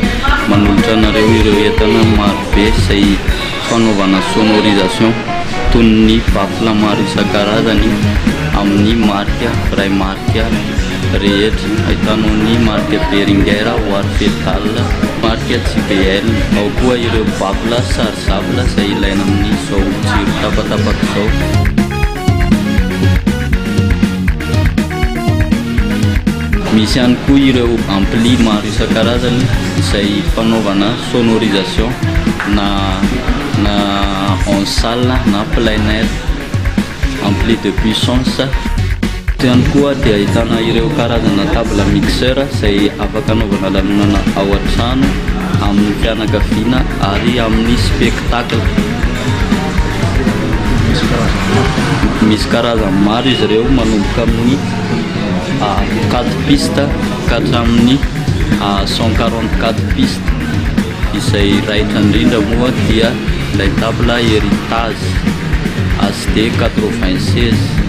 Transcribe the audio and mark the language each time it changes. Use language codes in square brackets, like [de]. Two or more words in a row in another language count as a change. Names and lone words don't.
[mg] manolotra anareo ireo entana maro be izay fanaovana sonorisation toy ny baffle maro isan-karazany amin'ny marque [fr] vrai marque [mg] rehetra ahitanao ny marque Behringer, Warfetal, marque JBL, ao koa ireo [fr] baffle chargeable [mg] izay ilaina amin'izao jiro tapatapaka izao. Misy ihany koa ireo ampli maro isan-karazany izay fanaovana sonorisation na [fr] en salle [mg] na [fr] plein air, ampli de puissance. [mg] Ihany koa dia ahitana ireo karazana [fr] table mixeur [mg] izay afaka anaovana lanonana ao an-trano amin'ny fianakaviana ary amin'ny spectacle. Misy karazany maro izy ireo manomboka amin'ny 4 pistes katramin'ny 144 pistes izay raitra indrindra moa dia ilay table héritage HD 96.